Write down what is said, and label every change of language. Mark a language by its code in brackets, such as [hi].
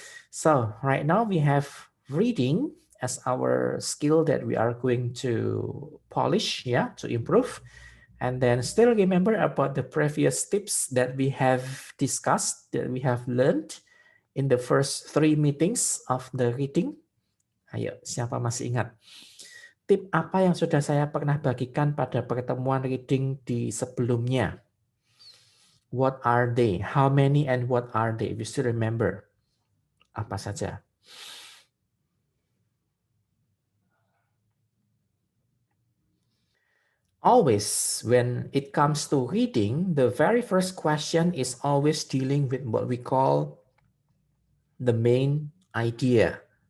[en] So right now we have reading as our skill that we are going to polish, yeah, to improve. And then still remember about the previous tips that we have discussed, that we have learned in the first 3 meetings of the reading. [id] Ayo, siapa masih ingat? Tip apa yang sudah saya pernah bagikan pada pertemuan reading di sebelumnya? [en] What are they? How many and what are they? We still remember. [id] Apa saja? [en] Always, when it comes to reading, the very first question is always dealing with what we call the main idea.